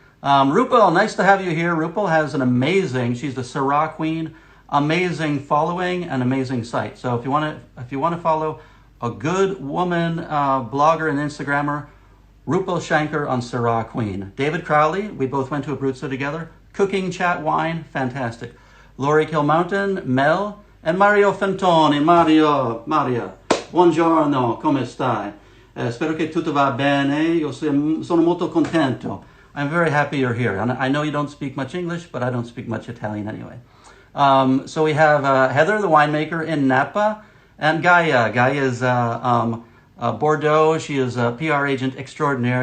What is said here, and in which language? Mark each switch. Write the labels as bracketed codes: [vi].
[en] Rupal, nice to have you here. Rupal has an amazing, she's the Syrah Queen, amazing following and amazing site. So if you want to follow a good woman blogger and Instagrammer, Rupal Shankar on Syrah Queen. David Crowley, we both went to Abruzzo together. Cooking, chat, wine, fantastic. Laurie Kilmountain, Mel, and Mario Fantoni. [it] Maria, buongiorno, come stai? Spero che tutto va bene. Io sono molto contento. [en] I'm very happy you're here. And I know you don't speak much English, but I don't speak much Italian anyway. So we have Heather, the winemaker in Napa, and Gaia. Gaia is Bordeaux. She is a PR agent extraordinaire.